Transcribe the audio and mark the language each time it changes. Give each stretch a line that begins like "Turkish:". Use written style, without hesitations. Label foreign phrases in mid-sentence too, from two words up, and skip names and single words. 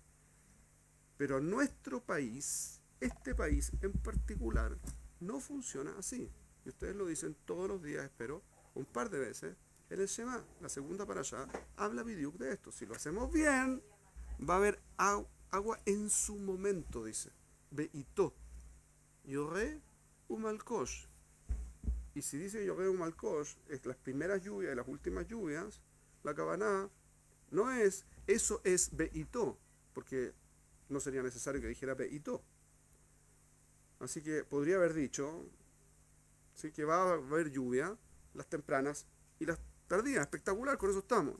Spanish: Pero nuestro país, este país en particular, no funciona así. Y ustedes lo dicen todos los días, espero, un par de veces. En el Shema, la segunda para allá, habla Bidiuk de esto. Si lo hacemos bien, va a haber agua en su momento, dice.
Hebrew: בעתו. יורה ומלקוש.
Spanish: Y si dice
Hebrew: יורה ומלקוש,
Spanish: es las primeras lluvias y las últimas lluvias, la Kavaná no es, eso es Beitó, porque no sería necesario que dijera Beitó. Así que podría haber dicho, ¿sí?, que va a haber lluvia, las tempranas y las tardías, espectacular, con eso estamos.